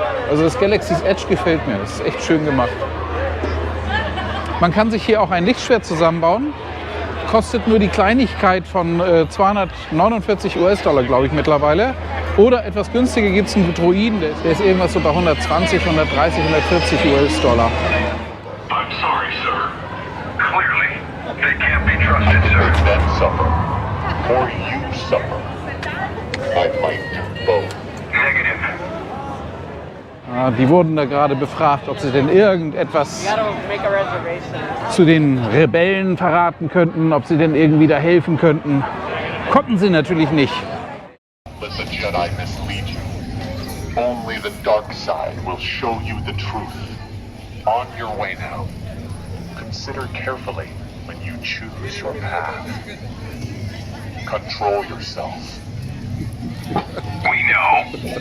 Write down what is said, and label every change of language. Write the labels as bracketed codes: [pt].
[de] Also das Galaxy's Edge gefällt mir. Das ist echt schön gemacht. Man kann sich hier auch ein Lichtschwert zusammenbauen. Kostet nur die Kleinigkeit von 249 US-Dollar, glaube ich, mittlerweile. Oder etwas günstiger gibt es einen Droiden, der ist irgendwas so bei 120, 130, 140 US-Dollar. [en] I'm sorry, sir. Clearly, they can't be trusted, sir. Then suffer. Or you suffer. I might do both. Negative. [de] Die wurden da gerade befragt, ob sie denn irgendetwas zu den Rebellen verraten könnten, ob sie denn irgendwie da helfen könnten. Konnten sie natürlich nicht. [en] Let the Jedi mislead you. Only the dark side will show you the truth. On your way now. Consider carefully when you choose your path. Control yourself. We know.